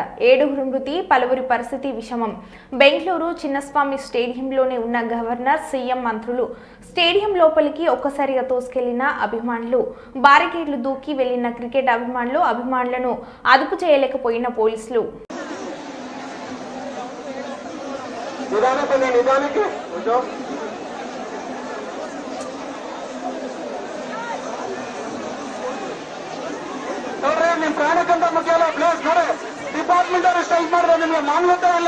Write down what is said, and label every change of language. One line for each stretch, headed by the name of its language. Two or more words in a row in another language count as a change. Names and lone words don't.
Telugu: 7 మృతి, పలువురి పరిస్థితి విషమం. బెంగళూరు చిన్నస్వామి స్టేడియంలోనే ఉన్న గవర్నర్, సీఎం, మంత్రులు స్టేడియం లోపలికి ఒక్కసారిగా తోసుకెళ్లిన అభిమానులు, బారికేడ్లు దూకి వెళ్లిన క్రికెట్ అభిమానులను అదుపు చేయలేకపోయిన పోలీసులు.
Kannada: ನೋಡ್ರಿ ನಿಮ್ ಪ್ರಾಣಕ್ಕಿಂತ ಮುಖ್ಯ ಅಲ್ಲ ಪ್ಲೇಸ್ ನೋಡಿ. ಡಿಪಾರ್ಟ್ಮೆಂಟ್ ಅವರು ಸ್ಟ್ರೈಕ್ ಮಾಡಿದ್ರೆ ನಿಮ್ಗೆ ಮಾನ್ಯತೆ ಇಲ್ಲ.